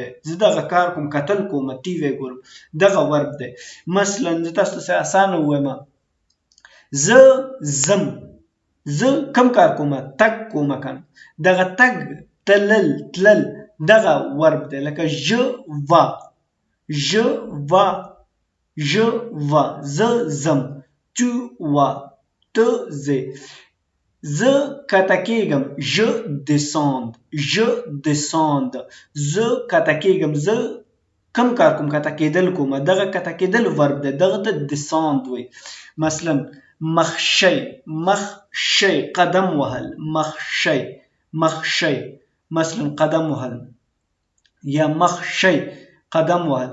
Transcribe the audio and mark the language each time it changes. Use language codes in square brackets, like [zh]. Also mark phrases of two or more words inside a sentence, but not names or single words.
[ps] زه دغه کار کوم، کتل کوم، ټي وی ګورم، دغه ورب دی. مثلا زه تاسو ته اسانه وایم، زه زم، زه کوم کار کوم؟ تګ کوم کنه، دغه تګ، تلل دغه ورب دی. [fr] لکه je va، [ps] زه زم، [fr] tu vas، [ps] ته ځې. زه کته کېږم، [fr] je descends، [ps] زه کته کېږم، زه کوم کار کوم؟ کته کېدل کوم، دغه کته کېدل ورب دی، دغه ته descend وایي. مثلا مخشی قدم وهل، مخشی مثلا قدم وهل، یا مخشی قدم وهل.